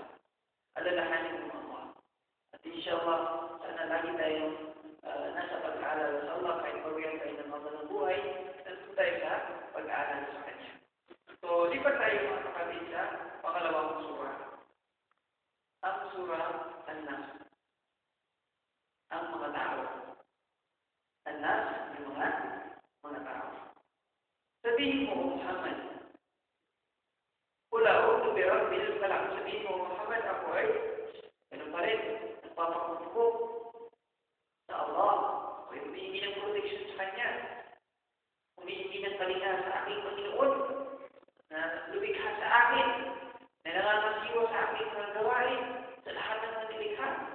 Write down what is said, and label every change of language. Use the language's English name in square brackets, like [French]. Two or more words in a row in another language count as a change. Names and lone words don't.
[Filipino] Alalahanin mo Allah. At inshallah, sana lagi tayong nasa pag-aalala sa Allah kahit bawian tayo ng mga ng buhay, nandun tayo sa pag-aalala sa Kanya. So, lipat tayo mga kapatid sa pangalawang surah. ba? An-nas. Ang mga tao. An-nas, yung mga tao. Sabihin mo, [Arabic] Muhammad, Qul a'udhu bi rabbil falaq. [Filipino] Sabihin mo, Muhammad, ako ay ganun pa rin. Nagpapakupo sa Allah. Ako'y humihingi ng protection sa Kanya. Humihingi ng kalinga sa aking Panginoon na lumikha sa akin, na nangangasiwa sa aking mga gawain, sa lahat ng mga nilikha.